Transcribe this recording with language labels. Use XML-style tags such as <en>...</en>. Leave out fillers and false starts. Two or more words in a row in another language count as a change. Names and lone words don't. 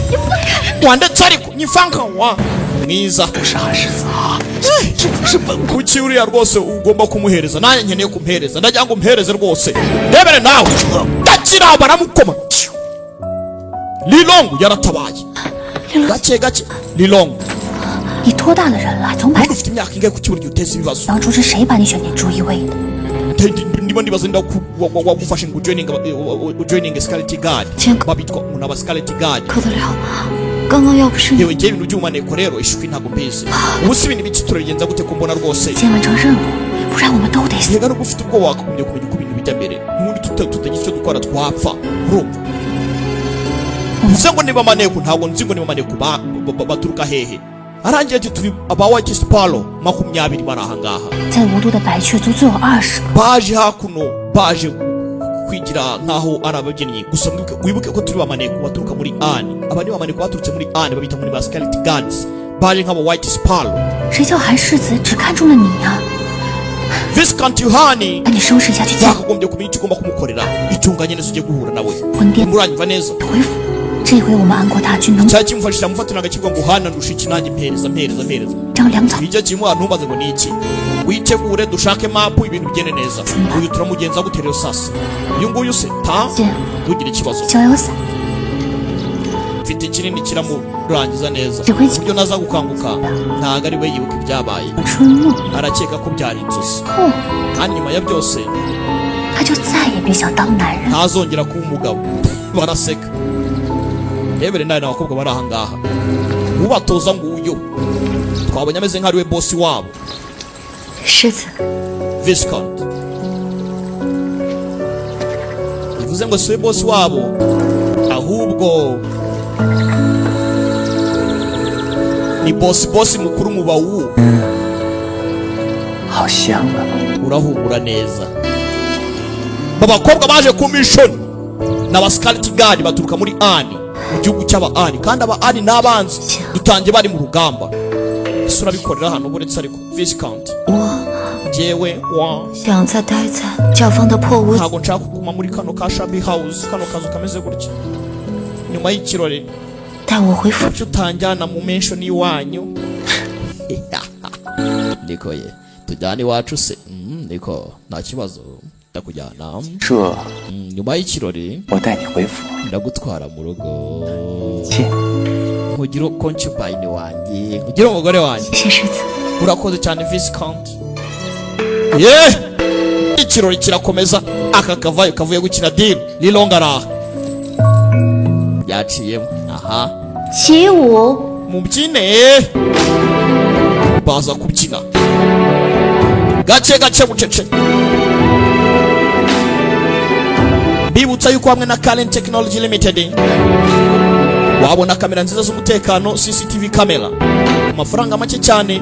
<rw>Wandetse ariko nyifanka wa mwiza. Kuki uriya rwose ugomba kumuhereza? Nanjye nkeneye kumuhereza, ndagira ngo umuhereze rwose. Rebere nawe ndakira baramukoma. Lilong yaratabaye gake gake. Lilong</rw> <zh>你多大的人了，总把</zh> <rw>ufite imyaka ingahe kuki buryo uteza ibibazo?</rw> <zh>当初是谁把你选进朱一卫的？</zh> <rw>Ndimo ndibaza wagufashe ngo joining Scarlet Guard. Babitwa umuntu Scarlet Guard.</rw> <zh>可得了，刚刚要不是你</zh> <rw>yewe ngiye ibintu by'umaneko rero ishwi ntago mbizi. Ubu si ibintu biki turagenza gute ko mbona rwose</rw> <zh>先完成任务，不然我们都得死。</zh> <rw>yega no gufite ubwo wakagombye kumenya uko ibintu bijya mbere. N'ubundi tutagira icyo dukora twapfa. Urumva? Uvuze ngo niba maneko ntabwo nzi ngo niba maneko baturuka hehe. Arangiye ati turi aba White Sparrow 20 bari aha ngaha.</rw> <zh>在无毒的白雀族就有20个。</zh> <rw>Baje hakuno baje kwigira nkaho ari abagennyi. Gusa wibuke ko turi bamaneko baturuka muri Ani. Aba ni bamaneko baturutse muri Ani babita muri ba Scarlet Guards. Baje nk'aba White Sparrow.</rw> <zh>谁叫韩世子只看中了你呀？</zh> <rw>Viscount Yohani</rw> <zh>把你收拾下去见。</zh> <rw>zakagombye kumenya icyo ugomba kumukorera. Itunganye neza ujye guhura nawe.</rw> <zh>魂殿</zh> <rw>Muranyumva neza?</rw> <zh>回府，这回我们安国大军能</zh> <rw>cyari kimufashisha mufatira agakirwa ngo Hana ndusha iki nanjye mpereza.</rw> <zh>张粮草。</zh> <rw>Bijya kimwe ntubaze ngo ni iki. Witegure dushake map ibintu bigende neza. Uyu turamugenza gute rero sasa? Uyu nguyu se ta ntugire ikibazo.</rw> <zh>逍遥散，</zh> <rw>Mfite ikinini kiramurangiza neza. Gikwiki. Uburyo naza gukanguka ntago ari we yibuka ibyabaye.</rw> <zh>春梦</zh> <rw>Arakeka ko byari inzozi.</rw> <zh>后，</zh> <rw>Kandi nyuma ya byose</rw> <zh>他就再也别想当男人。</zh> <rw>ntazongera kuba umugabo. Baraseka. Rebere nawe n'abakobwa bari aha ngaha. Ubatoza nguyu. Twabonye ameze nk'ari we boss wabo.</rw> <zh>世子，</zh> <rw>Viscount. Bivuze ngo si we boss wabo ahubwo ni boss mukuru mu bawu.</rw> <zh>好香啊！</zh> <rw>Urahumura neza. Babakobwa baje ku mission n'aba Scarlet Guard baturuka muri Ani, mu gihugu cy'aba Ani, kandi aba Ani n'abanzi dutangiye bari mu rugamba. Isura bikorera hano buretse ariko Viscount.</rw> <zh>我</zh> <rw>Jewe wa</rw> <zh>想再待在教坊的破屋。</zh> <rw>ntago nshaka kuguma muri kano ka</rw> <en>Shabby House,</en> <rw>kano kazu kameze gutya. Nyuma y'ikirori</rw> <zh>带我回府。</zh> <rw>cyo utanjyana mu mention iwanyu. Niko ye tujyane iwacu se. Niko nta kibazo ndakujyana.</rw> <zh>这</zh> <rw>Nyuma y'ikirori</rw> <zh>我带你回府。</zh> <rw>ndagutwara mu rugo.</rw> <zh>切，</zh> <rw>Nkugire concubine wanjye, nkugire umugore wanjye.</rw> <zh>谢世子，</zh> <rw>Urakoze cyane Viscount. Ikirori kirakomeza. Aka kavayo kavuye gukina deal. Lilong araha. Yaciyemo. Aha.</rw> <zh>起舞。</zh> <rw>Mubyine. Baza kubyina. Gake gake bucece. Bibutsa yuko hamwe na Current Technology Limited wabona kamera nziza z'umutekano,</rw> <en>CCTV camera</en> <rw>ku mafaranga make cyane.</rw>